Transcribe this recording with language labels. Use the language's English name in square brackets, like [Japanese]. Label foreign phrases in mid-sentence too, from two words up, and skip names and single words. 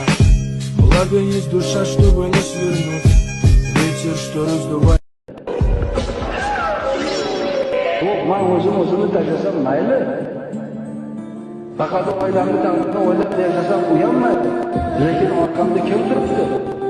[Russian] Благо есть душа, чтобы не свернуть, ветер, что раздувает. [Uzbek] Ben o'zimni tashlasam mayli. Faqat oilamni taqdirini o'ylab yashasam uyalmaydi. Lekin orqamda kim turibdi?